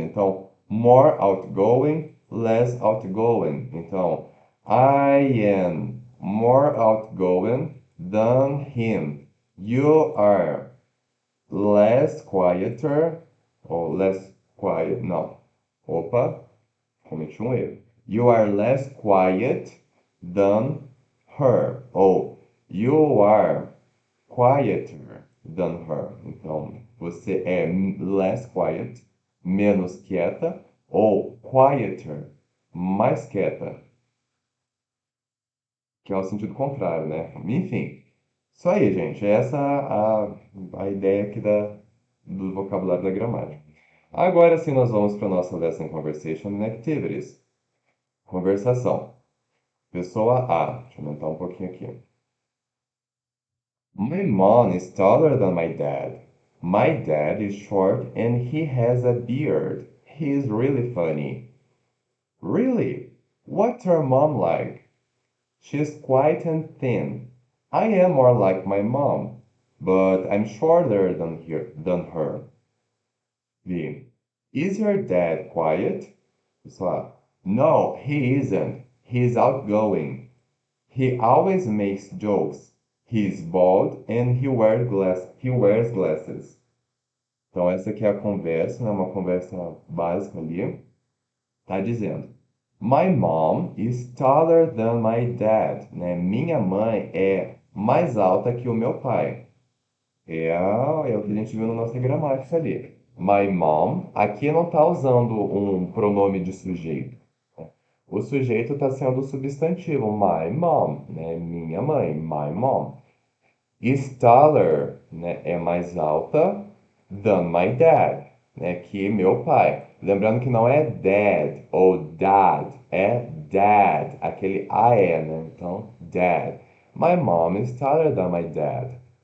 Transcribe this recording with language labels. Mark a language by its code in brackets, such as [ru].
[en] Então, more outgoing, less outgoing. Então, I am more outgoing than him. You are less quieter, ou less quiet, não. [pt] Opa, cometi um erro. [en] You are less quiet than her. Ou you are quieter than her. [pt] Então, você é [en] less quiet, [pt] menos quieta, ou quieter, mais quieta, que é o sentido contrário, né? Enfim, isso aí, gente. Essa é a ideia aqui do vocabulário da gramática. Agora sim, nós vamos para a nossa Lesson Conversation and Activities. Conversação. Pessoa A. Deixa eu aumentar um pouquinho aqui. [en] My mom is taller than my dad. My dad is short and he has a beard. He is really funny. Really? What's your mom like? She's quiet and thin. I am more like my mom, but I'm shorter than her. V. Is your dad quiet? Pessoal, no, he isn't. He's outgoing. He always makes jokes. He's bald and he wears glasses. [pt] Então essa aqui é a conversa, né? Uma conversa básica ali. Tá dizendo: [en] My mom is taller than my dad, né? [pt] Minha mãe é mais alta que o meu pai. É o que a gente viu na nossa gramática ali. My mom, aqui não está usando um pronome de sujeito. O sujeito está sendo o substantivo, my mom, né? Minha mãe, my mom. Is taller, né? É mais alta [en] than my dad, [pt] né? Que meu pai. Lembrando que não é dad ou dad, é dad, aquele AE, né? Então, dad. [en] My mom is taller than my dad.